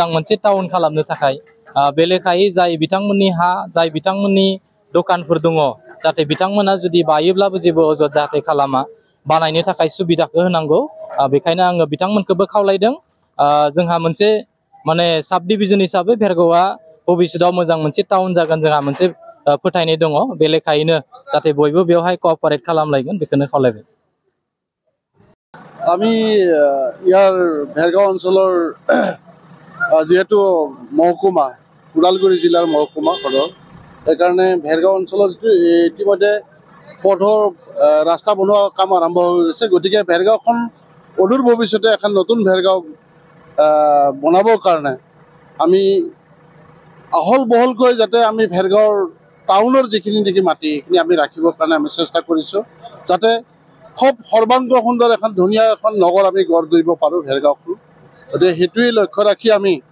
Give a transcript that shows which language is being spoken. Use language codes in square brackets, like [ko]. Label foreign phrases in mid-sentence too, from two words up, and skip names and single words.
[brx] मोनसे टाउन खालामनो थाखाय बे लेखायै जाय बिथांमोननि हा जाय बिथांमोननि दखानफोर दङ जाहाथे बिथांमोना जुदि बायोब्लाबो जेबो अजद जाहाथे खालामा बानायनो थाखाय सुबिदाखौ होनांगौ बेखायनो आङो बिथांमोनखौबो खावलायदों जोंहा मोनसे माने [en] sub division [brx] हिसाबै भेरगावआ भबिष्यतआव मोजां मोनसे टाउन जागोन जोंहा मोनसे फोथायनाय दङ बे लेखायैनो जाहाथे बयबो बेवहाय कअपारेट खालामलायगोन बेखौनो खावलायबाय [as] আমি ইয়াৰ भेरगाव অঞ্চলৰ যিহেতু মহকুমা ওদালগুৰি জিলাৰ মহকুমা সদৰ সেইকাৰণে भेरगाव অঞ্চলৰ ইতিমধ্যে পথৰ ৰাস্তা বনোৱা কাম আৰম্ভ হৈ গৈছে গতিকে भेरगावখন অদূৰ ভৱিষ্যতে এখন নতুন भेरगाव বনাবৰ কাৰণে আমি আহল বহলকৈ যাতে আমি भेरगावৰ টাউনৰ যিখিনি নেকি মাটি সেইখিনি আমি ৰাখিবৰ কাৰণে আমি চেষ্টা কৰিছোঁ যাতে খুব সৰ্বাংগ সুন্দৰ এখন ধুনীয়া এখন নগৰ আমি গঢ় দিব পাৰোঁ भेरगावখন গতিকে সেইটোৱেই লক্ষ্য ৰাখি আমি